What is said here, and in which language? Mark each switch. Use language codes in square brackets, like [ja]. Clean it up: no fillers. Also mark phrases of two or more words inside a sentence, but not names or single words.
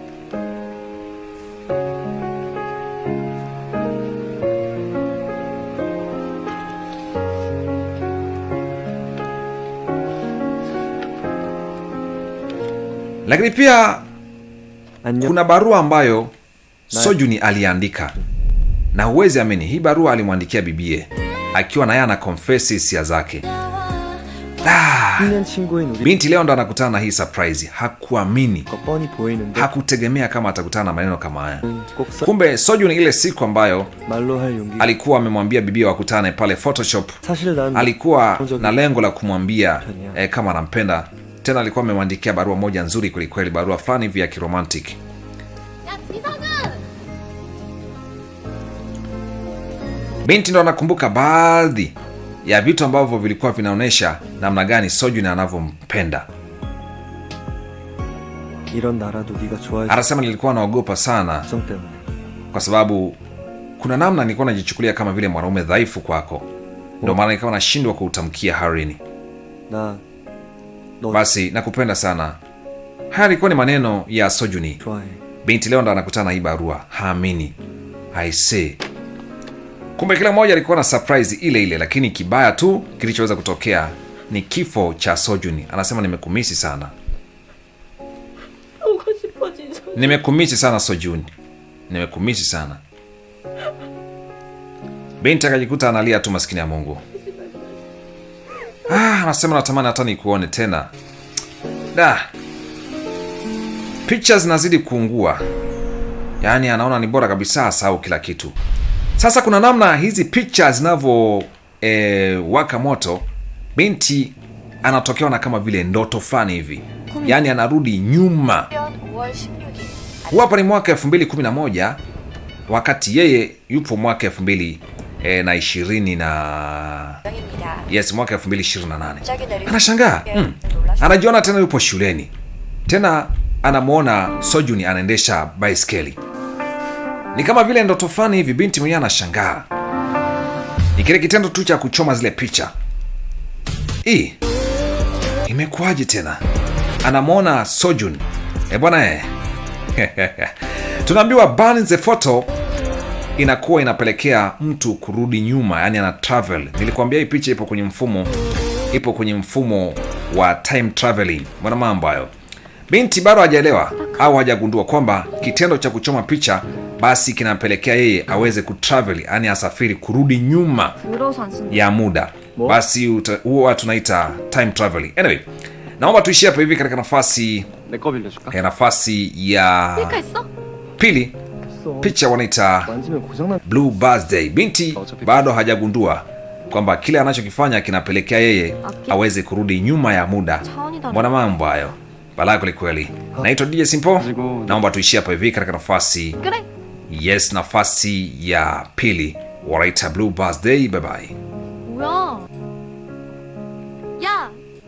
[sw] Lakini pia kuna barua ambayo Sojuni aliandika. Na huwezi amini, hii barua alimwandikia bibie akiwa na yeye ana confess hisia zake. [ko] 1년 친구인 우리 [sw] Binti leo ndo anakutana na hii surprise. Hakuamini, [ko] 가 뻔히 보이는데 [sw] hakutegemea kama atakutana na maneno kama haya. [ko] 꼭 [sw] Kumbe Sojun ile siku ambayo [ko] 말로 할 용기. [sw] alikuwa amemwambia bibia wakutane pale Photoshop, [ko] 사실 난 [sw] alikuwa na lengo la kumwambia kama anampenda. Tena alikuwa amemwandikia barua moja nzuri kwelikweli, barua fulani hivi ya kiromantic. Binti ndo anakumbuka baadhi ya vitu ambavyo vilikuwa vinaonyesha namna gani Sojun anavyompenda. [ko] 이런 나라도 네가 좋아해 [sw] Anasema nilikuwa naogopa sana [ko] 정 때문에. [sw] kwa sababu kuna namna nilikuwa najichukulia kama vile mwanaume dhaifu kwako, ndio maana nikawa nashindwa kuutamkia Harini. [ko] 나 너 [sw] Basi nakupenda sana. Haya alikuwa ni maneno ya Sojuni. [ko] 좋아해. [sw] Binti leo ndo anakutana na hii barua, haamini. [en] I say. [sw] Kumbe kila mmoja alikuwa na surprise ile ile, lakini kibaya tu kilichoweza kutokea ni kifo cha Sojuni. Anasema nimekumisi sana. [ko] 보고 싶어 진짜. [sw] Nimekumisi sana Sojuni. Nimekumisi sana. Binti akajikuta analia tu, maskini ya Mungu. Anasema natamani hata nikuone tena. Picha zinazidi kuungua. Yaani anaona ni bora kabisa asahau kila kitu. Sasa kuna namna hizi picha zinavyo waka moto, binti anatokewa na kama vile ndoto fulani hivi. Yaani anarudi nyuma. [ko] 5월 16일 [sw] Hapa ni mwaka 2011 wakati yeye yupo mwaka 2020 na [ko] 장입니다. [sw] yes, mwaka 2028. [ko] 갑자기 내린 [sw] Anashangaa. Anajiona tena yupo shuleni. Tena anamuona Sojuni anaendesha baiskeli. Ni kama vile ndoto fulani hivi, binti mwenyewe anashangaa. Ni kile kitendo tu cha kuchoma zile picha. Imekuwaje tena? Anamuona Sojun. Bwana tunaambiwa [en] burn the photo [sw] inakuwa inapelekea mtu kurudi nyuma, yani ana travel. Nilikwambia hii picha ipo kwenye mfumo wa [en] time traveling. [sw] Mbona mambo hayo? Binti bado hajaelewa au hajagundua kwamba kitendo cha kuchoma picha basi kinampelekea yeye aweze kutravel, yani asafiri kurudi nyuma [ko] 들어서 안 쓴다. [sw] ya muda. Basi huwa tunaita [en] time traveling. [sw] Anyway, naomba tuishie hapa hivi katika nafasi [ko] 내 거 빌려줄까? [sw] nafasi ya [ko] 셀카 있어? [sw] pili. Picha wanaita [ko] 만지면 고장나. [sw] Blue Birthday. Binti bado hajagundua kwamba kile anachokifanya kinapelekea yeye aweze kurudi nyuma ya muda. [ko] 차원이다. [sw] Mbona mambo hayo? Balaa kweli kweli. Naitwa DJ Simple. Naomba tuishie hapa hivi katika nafasi [ko] 그래. [sw] yes, nafasi ya pili wanaita Blue Birthday. [en] Bye bye. [ko] 뭐야? 야,